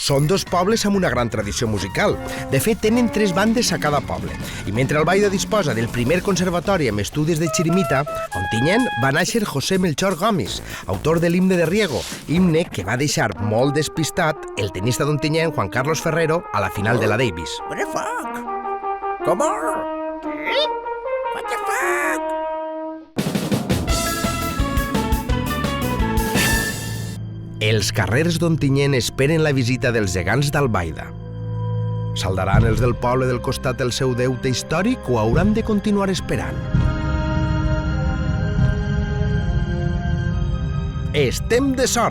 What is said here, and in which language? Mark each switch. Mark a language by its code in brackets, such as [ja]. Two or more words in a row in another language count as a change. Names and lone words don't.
[ca] Són dos pobles amb una gran tradició musical. De fet, tenen 3 bandes a cada poble. I mentre Albaida disposa del primer conservatori amb estudis de xirimita, a Ontinyent va néixer José Melchor Gomis, autor de l'himne de Riego, himne que va deixar molt despistat el tenista d'Ontinyent, Juan Carlos Ferrero, a la final de la Davis. [en] What the fuck? Come on! What the fuck? [ca] Els carrers d'Ontinyent esperen la visita dels gegants d'Albaida. Saldaran els del poble del costat el seu deute històric o hauran de continuar esperant? Estem de sort!